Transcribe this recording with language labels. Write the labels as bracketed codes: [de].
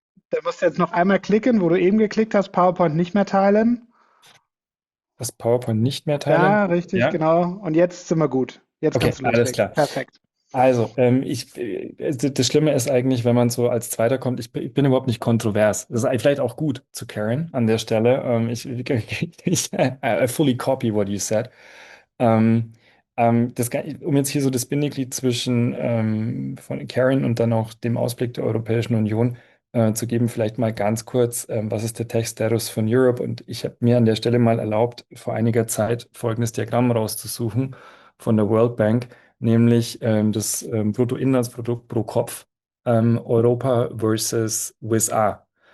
[de] Da musst du jetzt noch einmal klicken, wo du eben geklickt hast, PowerPoint nicht mehr teilen. Das PowerPoint nicht mehr teilen? Ja, richtig, Ja? genau. Und jetzt sind wir gut. Jetzt Okay, kannst du loslegen. alles klar. Perfekt. Also, das Schlimme ist eigentlich, wenn man so als Zweiter kommt, ich bin überhaupt nicht kontrovers. Das ist vielleicht auch gut zu Karen an der Stelle. [en] I fully copy what you said. [de] Um jetzt hier so das Bindeglied zwischen von Karen und dann auch dem Ausblick der Europäischen Union zu geben, vielleicht mal ganz kurz, was ist der Tech-Status von Europe? Und ich habe mir an der Stelle mal erlaubt, vor einiger Zeit folgendes Diagramm rauszusuchen von der World Bank, nämlich das Bruttoinlandsprodukt pro Kopf Europa versus USA.